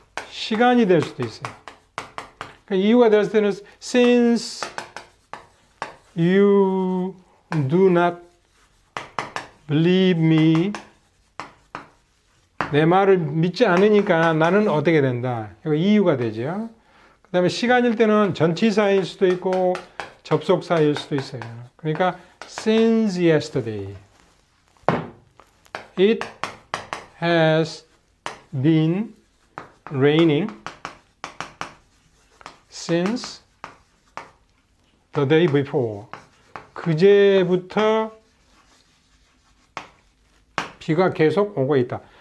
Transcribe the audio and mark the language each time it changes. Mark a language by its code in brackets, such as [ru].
[ko] 시간이 될 수도 있어요. 그러니까 이유가 될 때는 [en] since you do not believe me [ko] 내 말을 믿지 않으니까 나는 어떻게 된다. 이거 이유가 되죠. 그 다음에 시간일 때는 전치사일 수도 있고 접속사일 수도 있어요. 그러니까 [en] since yesterday it has been raining since the day before. [ko] 그제부터 비가 계속 오고 있다.